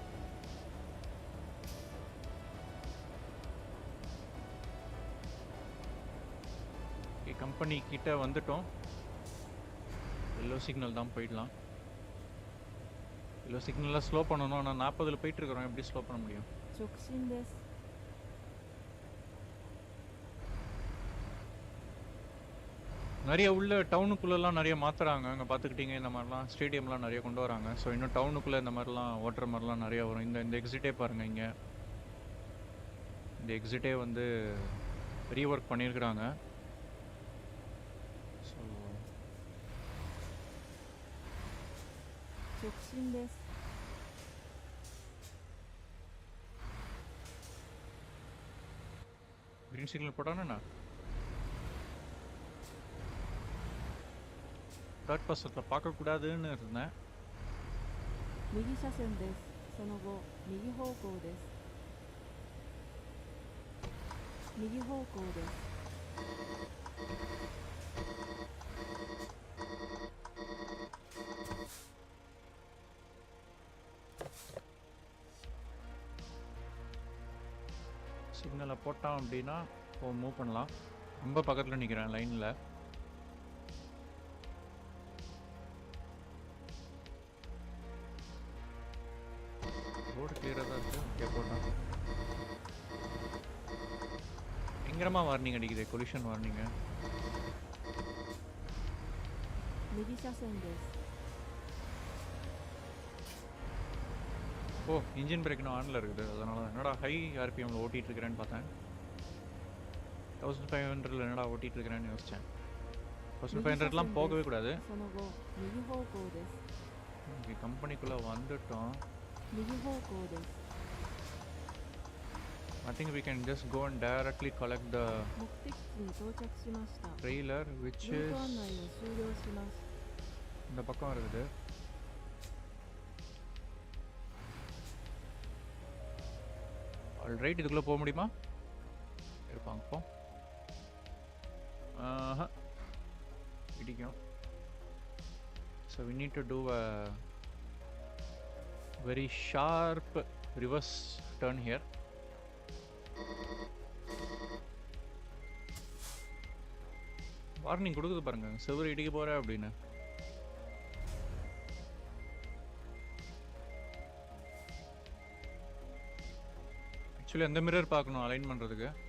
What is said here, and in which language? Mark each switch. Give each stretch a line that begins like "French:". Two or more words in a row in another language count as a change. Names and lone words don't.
Tamil: கம்பெனி கிட்ட வந்துட்டோம்.
English: yellow signal
Tamil: தான், போயிடலாம்.
English: yellow signalil
Tamil: ஸ்லோ பண்ணணும். ஆனால் 40 போயிட்டு இருக்கிறோம். எப்படி ஸ்லோ பண்ண முடியும்?
Japanese: 直進です。
Tamil: நிறைய உள்ள டவுனுக்குள்ளெல்லாம் நிறைய மாற்றுறாங்க. அங்கே பார்த்துக்கிட்டிங்க இந்த மாதிரிலாம் ஸ்டேடியம்லாம் நிறைய கொண்டு வராங்க. ஸோ இன்னும் டவுனுக்குள்ளே இந்த மாதிரிலாம் ஓட்டுற மாதிரிலாம் நிறையா வரும். இந்த எக்ஸிட்டே பாருங்கள். இங்கே இந்த எக்ஸிட்டே வந்து ரீஒர்க் பண்ணியிருக்கிறாங்க. ஸோ
Japanese: 直進です。
English: green signal
Tamil: போட்டானா
English: third personil
Tamil: பார்க்கக்கூடாதுன்னு இருந்தேன்.
Japanese: 右車線です。その後、右方向です。右方向です。
Tamil: சிக்னலை போட்டான் அப்படின்னா மூவ் பண்ணலாம். ரொம்ப பக்கத்தில் நிற்கிறேன் லைனில். ரோடு கிளியராக தான் இருக்குது. ஓகே, போட்டான். பயங்கரமாக வார்னிங் அடிக்குது.
English: collision warningu.
Japanese: 右車線です。
Tamil: ஓ,
English: engine brake
Tamil: இன்னும் ஆனில் இருக்குது. அதனால என்னடா
English: high RPMil
Tamil: ஓட்டிகிட்டு இருக்கிறேன்னு பார்த்தேன். 1500 என்னடா ஓட்டிகிட்டு இருக்கிறேன்னு யோசித்தேன். 1500லாம் போகவே கூடாது.
Japanese: その後、右方向です。
Tamil: ஓகே, கம்பெனிக்குள்ளே வந்துட்டோம்.
Japanese: 右方向です。
English: I think we can just go and directly collect the
Japanese: 目的地に到着しました。
English: trailer, which
Japanese: ルー
English: is
Japanese: ト案内を終了します。
Tamil: இந்த பக்கம் இருக்குது. ஆல்ரைட், இதுக்குள்ளே போக முடியுமா? இருப்பாங்க போ. இடிக்கும்.
English: So we need to do a very sharp reverse turn here.
Tamil: வார்னிங் கொடுக்குது பாருங்க, செவரு இடிக்க போற அப்படின்னு. ஆக்சுவலி அந்த மிரர் பார்க்கணும் அலைன் பண்றதுக்கு.